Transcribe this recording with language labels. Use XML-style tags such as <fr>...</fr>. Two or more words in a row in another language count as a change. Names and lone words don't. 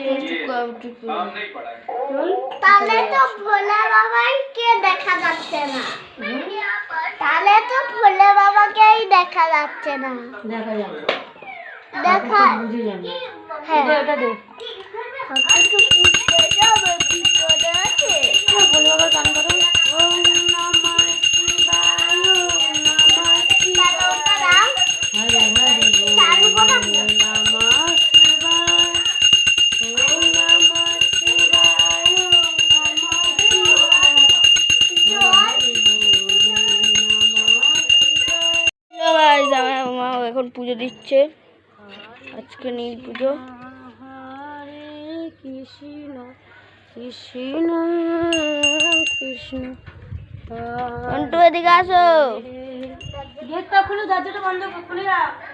<bn>তাহলে তো ভোলে বাবাকে দেখা যাচ্ছে না। তাহলে তো ভোলে বাবাকেই দেখা যাচ্ছে না। দেখা যাবে, দেখা বুঝে যাবে। হ্যাঁ, ওটা দে, একটু বুঝতে যাবে কি করে আছে। ভোলে বাবা চান করো।</bn> <sa>ওম নমঃ শিবায়, ওম নমঃ শিবায়,</sa> <bn>হরে হরে বল,</bn> <sa>ওম নমঃ শিবায়, ওম নমঃ শিবায়, ওম নমঃ শিবায়।</sa> <bn>মা এখন পুজো দিচ্ছে, আজকে নীল পুজো। হরে কৃষ্ণ কৃষ্ণ কৃষ্ণ। অন্টু এদিকে আসো। গেটটা খুলে, দরজাটা বন্ধ খুলে রাখ।</bn>